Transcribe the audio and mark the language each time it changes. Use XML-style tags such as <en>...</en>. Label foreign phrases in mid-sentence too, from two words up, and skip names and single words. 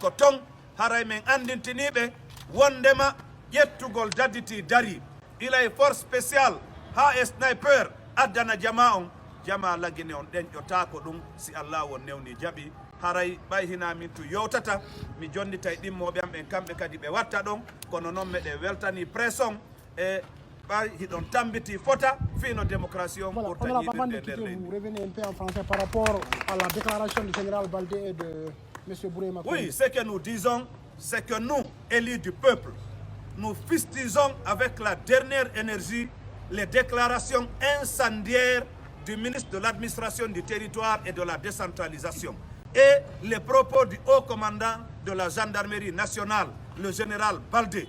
<ff>ko ton haray min andintiniɓe wondema ƴettugol dadditi dari ilay</ff> <fr>force spéciale</fr> <ff>ha e sniper addana jama on jama lagine on ɗenƴotako ɗum si Allah won newni jaaɓi haray ɓay hina min tu yewtata mi jonnitay ɗimmoɓe am ɓen kamɓe kadi ɓe watta ɗon kono noon meɗe weltani pression e ɓay hiɗon tambiti fota fino démocratie on pour tañiɗirde nder leydi.</ff> <fr>Vous revenez un peu en français par rapport à la déclaration du général Baldé et de M. Boureyma Condé. Oui, ce que nous disons, c'est que nous, élus du peuple, nous fustisons avec la dernière énergie les déclarations incendiaires du ministre de l'administration du territoire et de la décentralisation et les propos du haut commandant de la gendarmerie nationale, le général Baldé.</fr>